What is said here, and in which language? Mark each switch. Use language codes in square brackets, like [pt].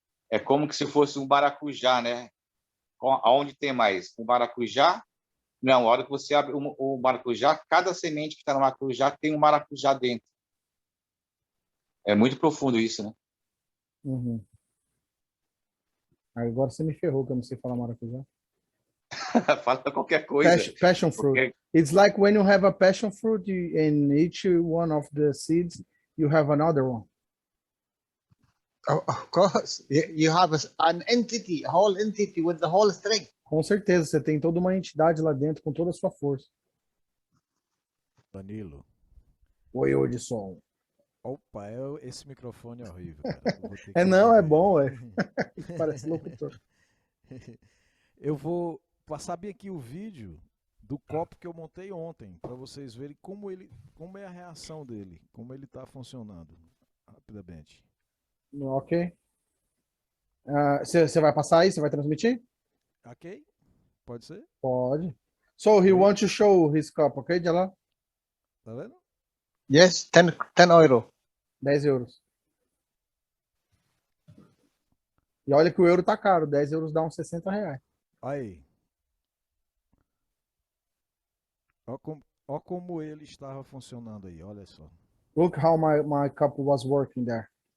[pt] É como que se fosse um maracujá, né? Aonde tem mais? Um maracujá? Não, a hora que você abre o maracujá, cada semente que está no maracujá tem um maracujá dentro. É muito profundo isso, né? Uhum. Agora você me ferrou, que eu não sei falar maracujá. Fala qualquer coisa. [en] Passion fruit. It's like when you have a passion fruit, in each one of the seeds, you have another one. Of course, you have an entity, a whole entity with the whole strength. [pt] Com certeza, você tem toda uma entidade lá dentro com toda a sua força. Danilo. Oi, Odisson. Opa, esse microfone é horrível, cara. Eu vou ter que Não, é resolver. bom, Parece locutor. Eu vou passar bem aqui o vídeo do copo que eu montei ontem, para vocês verem como é a reação dele, como ele está funcionando, rapidamente. Ok. Você vai passar aí? Você vai transmitir? Ok? Pode ser? Pode. [en] So he wants to show his cup, ok, Jalal? [pt] Tá vendo? [en] Yes, 10 euro. [pt] 10 euros. E olha que o euro tá caro, 10 euros dá uns 60 reais. Aí. Ó como ele estava funcionando aí, olha só. [en] Look how my cup was working there.